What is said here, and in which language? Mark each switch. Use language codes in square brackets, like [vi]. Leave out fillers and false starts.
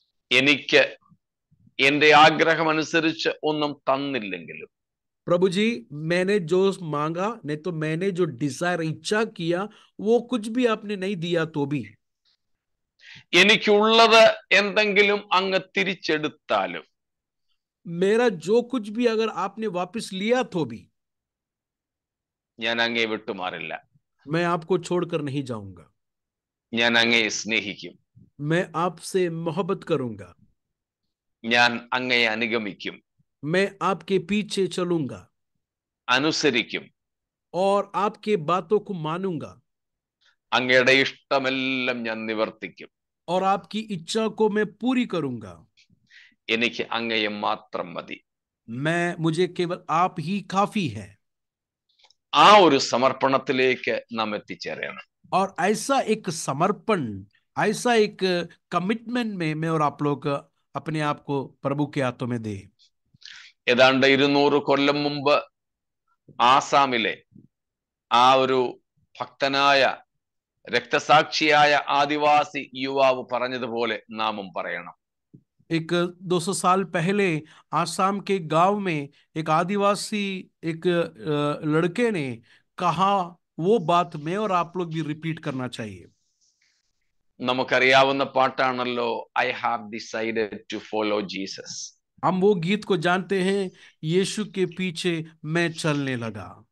[ml] എനിക്ക് എന്റെ ആഗ്രഹം അനുസരിച്ച് ഒന്നും തന്നില്ലെങ്കിലും [hi] प्रभु जी, मैंने जो मांगा नहीं तो मैंने जो डिजायर इच्छा किया वो कुछ भी आपने नहीं दिया तो भी [ml] എനിക്കുള്ളത് എന്തെങ്കിലും അങ്ങ് തിരിച്ചെടുത്താലും [hi] मेरा जो कुछ भी अगर आपने वापस लिया तो भी [ml] ഞാൻ അങ്ങയെ വിട്ടുമാറില്ല. [hi] मैं आपको छोड़कर नहीं जाऊंगा. [ml] ഞാൻ അങ്ങയെ സ്നേഹിക്കും. [hi] मैं आपसे मोहब्बत करूंगा. [ml] ഞാൻ അങ്ങയെ അനുഗമിക്കും, [hi] मैं आपके पीछे चलूंगा [ml] അനുസരിക്കും. [hi] और आपके बातों को मानूंगा [ml] അങ്ങയുടെ ഇഷ്ടമെല്ലാം ഞാൻ നിവർത്തിക്കും. [hi] और आपकी इच्छा को मैं पूरी करूंगा. [ml] എനിക്ക് അങ്ങയെ മാത്രം മതി. [hi] मुझे केवल आप ही काफी है. [ml] ആ ഒരു സമർപ്പണത്തിലേക്ക് നാം എത്തിച്ചേരണം. [hi] और ऐसा एक समर्पण, ऐसा एक कमिटमेंट में मैं और आप लोग अपने आप को प्रभु के हाथों में दे. [ml] ഏതാണ്ട് 200 കൊല്ലം മുമ്പ് ആസാമിലെ ആ ഒരു ഭക്തനായ രക്തസാക്ഷിയായ ആദിവാസി യുവാവ് പറഞ്ഞതുപോലെ നാമും പറയണം. [hi] एक 200 साल पहले आसाम के गांव में एक आदिवासी एक लड़के ने कहा, वो बात मैं और आप लोग भी रिपीट करना चाहिए. [ml] നമുക്കറിയാവുന്ന പാട്ടാണല്ലോ, [en] I have decided to follow Jesus. [hi] हम वो गीत को जानते हैं, यीशु के पीछे मैं चलने लगा.